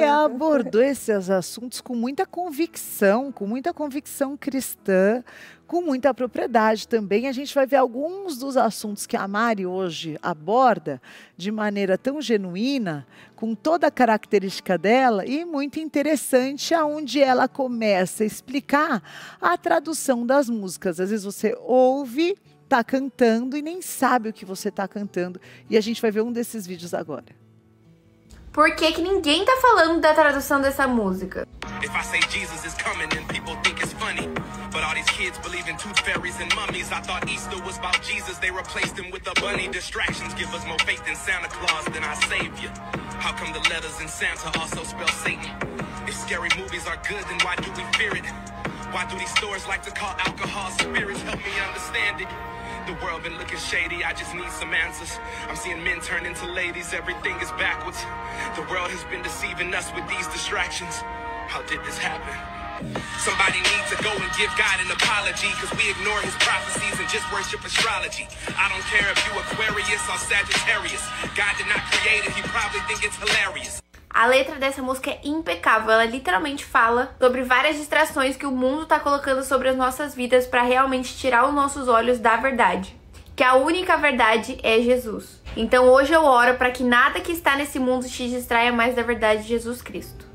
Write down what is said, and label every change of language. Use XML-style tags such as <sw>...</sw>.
<pt>E abordou esses assuntos com muita convicção cristã, com muita propriedade também. A gente vai ver alguns dos assuntos que a Mari hoje aborda de maneira tão genuína, com toda a característica dela, e muito interessante, aonde ela começa a explicar a tradução das músicas. Às vezes você ouve, está cantando e nem sabe o que você está cantando. E a gente vai ver um desses vídeos agora. Por que que ninguém tá falando da tradução dessa música?</pt> <en>If I say Jesus is coming, then people think it's funny. But all these kids believe in tooth fairies and mummies. I thought Easter was about Jesus. They replaced him with a bunny. Distractions give us more faith in Santa Claus than our Savior. How come the letters in Santa also spell Satan? If scary movies are good, then why do we fear it? Why do these stores like to call alcohol spirits? Help me understand it. The world been looking shady, I just need some answers. I'm seeing men turn into ladies, everything is backwards. The world has been deceiving us with these distractions. How did this happen? Somebody needs to go and give God an apology, cause we ignore his prophecies and just worship astrology. I don't care if you Aquarius or Sagittarius. God did not create it, he probably think it's hilarious.</en> <pt>A letra dessa música é impecável, ela literalmente fala sobre várias distrações que o mundo tá colocando sobre as nossas vidas para realmente tirar os nossos olhos da verdade. Que a única verdade é Jesus. Então hoje eu oro para que nada que está nesse mundo te distraia mais da verdade de Jesus Cristo.</pt>